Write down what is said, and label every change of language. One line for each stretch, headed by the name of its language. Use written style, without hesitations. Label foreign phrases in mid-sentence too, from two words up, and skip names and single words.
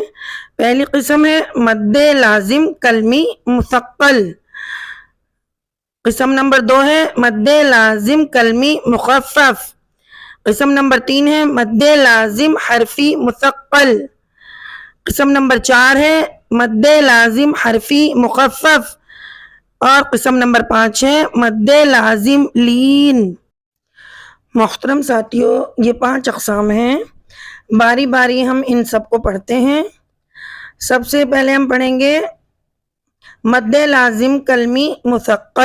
Urdu: پہلی قسم ہے
Arabic: مد لازم کلمی مثقل.
Urdu: قسم نمبر 2 ہے
Arabic: مد لازم کلمی مخفف.
Urdu: قسم نمبر 3 ہے
Arabic: مد لازم حرفی مثقل.
Urdu: قسم نمبر 4 ہے
Arabic: مد لازم حرفی مخفف.
Urdu: اور قسم نمبر 5 ہے
Arabic: مد لازم لین.
Urdu: محترم ساتھیوں، یہ 5 اقسام ہیں. باری باری ہم ان سب کو پڑھتے ہیں. سب سے پہلے ہم پڑھیں گے
Arabic: مد لازم کلمی مثقل.